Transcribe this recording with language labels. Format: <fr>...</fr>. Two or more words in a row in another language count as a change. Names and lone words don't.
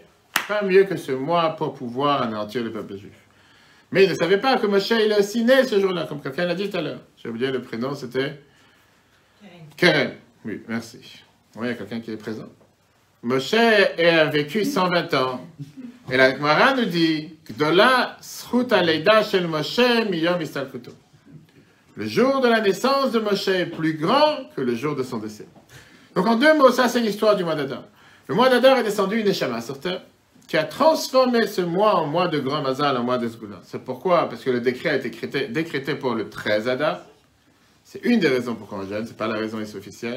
<fr>Pas mieux que ce mois pour pouvoir anéantir le peuple juif. Mais il ne savait pas que Moshe, il est aussi né ce jour-là, comme quelqu'un l'a dit tout à l'heure. J'ai oublié le prénom, c'était Keren. Oui, merci. Oui, il y a quelqu'un qui est présent. Moshe a vécu 120 ans. Et la Gemara nous dit,</fr> <he>גדולה זכות הלידה של משה מיום הסתלקותו.</he> <fr>Le jour de la naissance de Moshe est plus grand que le jour de son décès. Donc en deux mots, ça c'est l'histoire du mois d'Adar. Le mois d'Adar est descendu une Neshama sur terre, qui a transformé ce mois en mois de grand mazal, en mois de Sgoula. C'est pourquoi? Parce que le décret a été décrété pour le 13 Adar. C'est une des raisons pourquoi on jeûne, c'est pas la raison ici officielle.</fr>